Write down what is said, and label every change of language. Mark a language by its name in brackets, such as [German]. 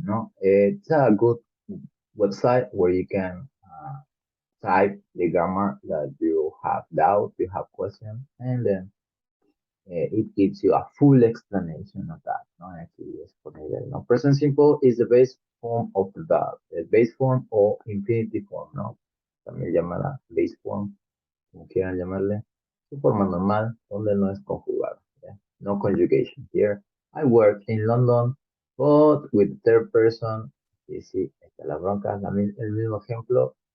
[English] No, it's a good website where you can type the grammar that you have doubt, you have question, and then it gives you a full explanation of that. [Spanish] No, aquí es poner, no. [English] Present simple is the base form of the verb, the base form o infinitive form, no. [Spanish] También llamada base form, como quieran llamarle. Su forma normal, donde no es conjugado. [English] ¿Ya? No conjugation here. I work in London, but with third person. [Spanish] Y sí, está la bronca, el mismo ejemplo.